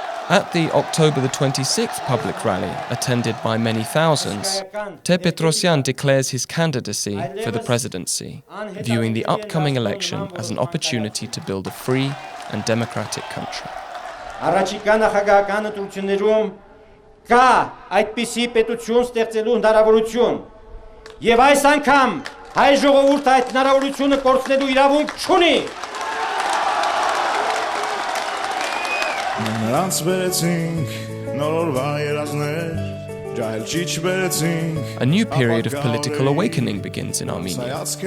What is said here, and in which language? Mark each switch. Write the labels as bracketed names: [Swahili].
[English] At the October the 26th public rally, attended by many thousands, Ter-Petrosyan declares his candidacy for the presidency, viewing the upcoming election as an opportunity to build a free and democratic country. [Armenian] Առաջիկա նախագահական ընտրություններում կա այդպիսի պետություն ստեղծելու հնարավորություն, եւ այս անգամ հայ ժողովուրդը այդ հնարավորությունը կորցնելու իրավունք չունի։ Նրանց բերեցինք նորորվա երազներ, [English] A new period of political awakening begins in Armenia.